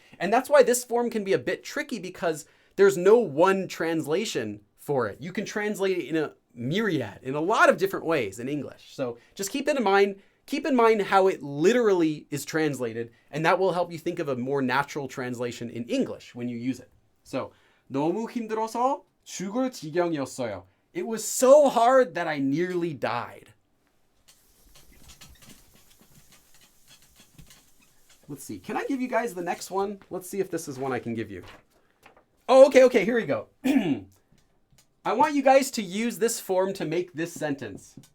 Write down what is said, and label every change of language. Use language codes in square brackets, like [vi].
[en] And that's why this form can be a bit tricky, because there's no one translation for it. You can translate it in a myriad, in a lot of different ways in English. So just keep it in mind. Keep in mind how it literally is translated, and that will help you think of a more natural translation in English when you use it. [ko] So, 너무 힘들어서 죽을 지경이었어요. [en] It was so hard that I nearly died. Let's see. Can I give you guys the next one? Let's see if this is one I can give you. Oh, okay, here we go. I want you guys to use this form to make this sentence.